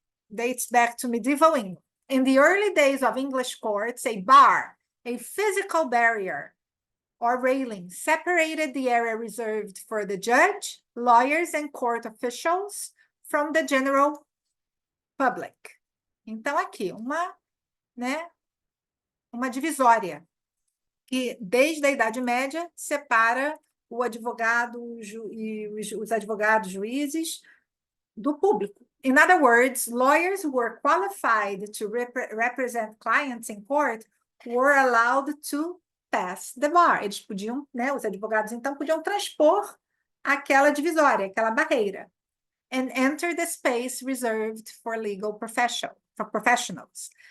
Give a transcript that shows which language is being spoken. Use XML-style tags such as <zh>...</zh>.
<en>Dates back to medieval England. In the early days of English courts, a bar, a physical barrier or railing, separated the area reserved for the judge, lawyers, and court officials from the general public.</en> <pt>Então, aqui, uma divisória que, desde a Idade Média, separa o advogado e os advogados, juízes, do público,</pt> <en>In other words, lawyers who were qualified to represent clients in court were allowed to pass the bar.</en> <pt>Eles podiam, né, os advogados então podiam transpor aquela divisória, aquela barreira,</pt> <en>and enter the space reserved for legal professionals.</en>